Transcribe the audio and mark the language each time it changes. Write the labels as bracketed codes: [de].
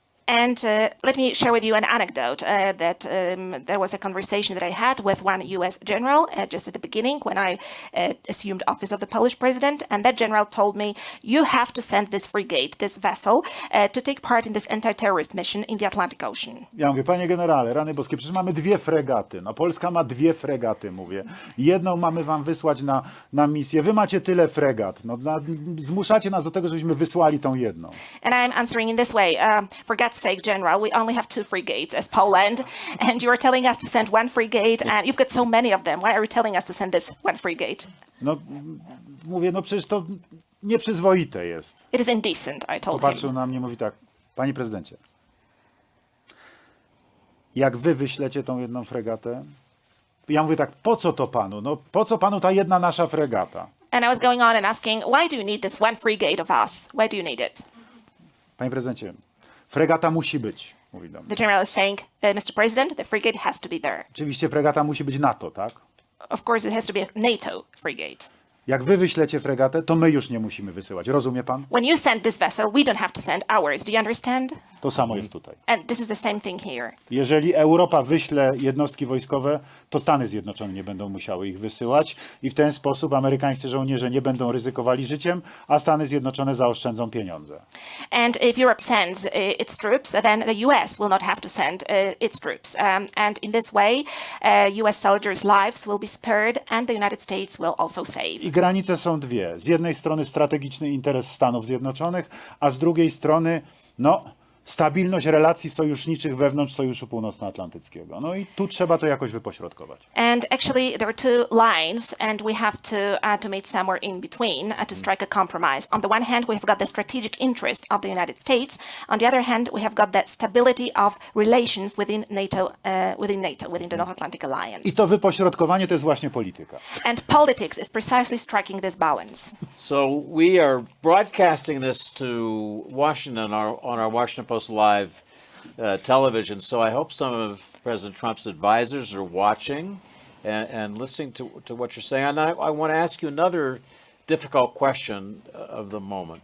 [en] And let me share with you an anecdote that there was a conversation that I had with one US general just at the beginning when I assumed office of the Polish president. And that general told me, you have to send this frigate, this vessel, to take part in this anti-terrorist mission in the Atlantic Ocean. [pl] Ja mówię, panie generale, rany boskie, przecież mamy 2 fregaty. No Polska ma 2 fregaty, mówię. Jedną mamy wam wysłać na misję. Wy macie tyle fregat. No, zmuszacie nas do tego, żebyśmy wysłali tą jedną. [en] And I'm answering in this way, for God's sake, General, we only have 2 frigates as Poland, and you are telling us to send 1 frigate, and you've got so many of them. Why are you telling us to send this 1 frigate? [pl] No mówię, no przecież to nieprzyzwoite jest. [en] It is indecent, I told [pl] Popatrzył [en] him. [pl] na mnie, mówi tak: panie prezydencie, jak wy wyślecie tą jedną fregatę? Ja mówię tak: po co to panu? No po co panu ta jedna nasza fregata? [en] And I was going on and asking, why do you need this 1 frigate of us? Why do you need it? [pl] Panie prezydencie, fregata musi być, mówi do mnie. [en] The general is saying, Mr. President, the frigate has to be there. [pl] Oczywiście fregata musi być NATO, tak? [en] Of course, it has to be a NATO frigate. [pl] Jak wy wyślecie fregatę, to my już nie musimy wysyłać. Rozumie pan? [en] When you send this vessel, we don't have to send ours. Do you understand? [pl] To samo jest tutaj. [en] And this is the same thing here. [pl] Jeżeli Europa wyśle jednostki wojskowe, to Stany Zjednoczone nie będą musiały ich wysyłać i w ten sposób amerykańscy żołnierze nie będą ryzykowali życiem, a Stany Zjednoczone zaoszczędzą pieniądze. [en] And if Europe sends its troops, then the US will not have to send its troops. And in this way, US soldiers' lives will be spared and the United States will also save. [pl] I granice są 2. Z jednej strony strategiczny interes Stanów Zjednoczonych, a z drugiej strony, stabilność relacji sojuszniczych wewnątrz Sojuszu Północnoatlantyckiego. No i tu trzeba to jakoś wypośrodkować. [en] And actually, there are 2 lines, and we have to meet somewhere in between to strike a compromise. On the one hand, we have got the strategic interest of the United States. On the other hand, we have got the stability of relations within NATO, within the North Atlantic Alliance. [pl] I to wypośrodkowanie to jest właśnie polityka. [en] And politics is precisely striking this balance. So we are broadcasting this to Washington on our Washington Post Live television. So I hope some of President Trump's advisors are watching and listening to what you're saying. And I want to ask you another difficult question of the moment.